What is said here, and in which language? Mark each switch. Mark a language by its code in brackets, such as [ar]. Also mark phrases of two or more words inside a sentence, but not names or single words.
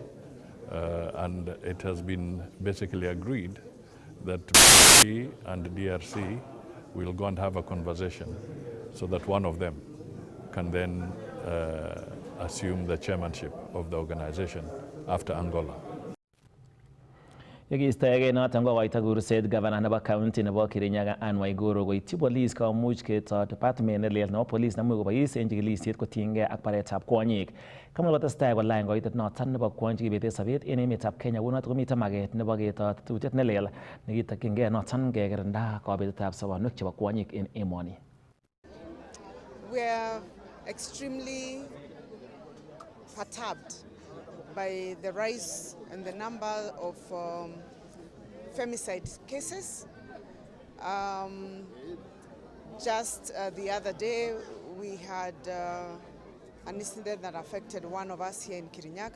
[en] And it has been basically agreed that DRC and DRC we'll go and have a conversation so that one of them can then assume the chairmanship of the organization after Angola. [kln] Yekiistoegei noton kokoito kurset gavana nebo county nebo Kirinyaga Anne Waiguru koityi police komuch ketoi department nelel nebo police nemuch kobois en chikilisiet kotiengei ak baretab kwonyik. Kamwa kotestai kolany koitet noton nebo kwony chekibete sobet en emetab Kenya kunoton komiten maket nebo ketoi tetutiet nelel nekitokyingei noton kekirinda kobetetab sobonwek chebo kwonyik en emoni. [en] We are extremely perturbed by the rise and the number of femicide cases. Just the other day, we had an incident that affected one of us here in Kirinyaga.